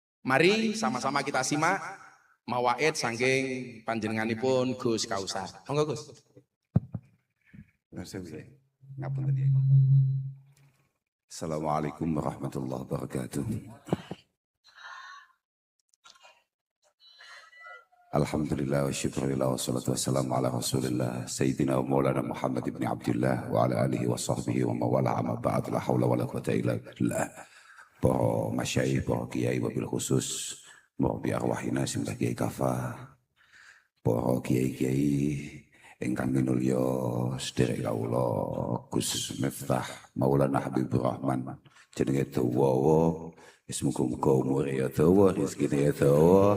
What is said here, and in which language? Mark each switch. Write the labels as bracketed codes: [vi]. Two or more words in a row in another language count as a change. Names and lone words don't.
[id] Mari sama-sama kita simak [jv] mawaid saking panjenenganipun Gus Kausar. Monggo Gus. [ar] السلام عليكم ورحمة الله وبركاته. الحمد لله والشكر لله والصلاة والسلام على رسول الله سيدنا ومولانا محمد بن عبد الله وعلى آله وصحبه ومن والاه أما بعد لا حول ولا قوة إلا بالله. [jv] Para masyayikh, para kiai [ar] وبالخصوص, [jv] para [ar] بأرواحنا [jv] simbah kiai kafa, para kiai-kiai ingkang minulya sedherek kawula Gus Miftah Maulana Habibur Rahman jenenge dawa wis muga-muga umure ya dawa rezekine ya dawa.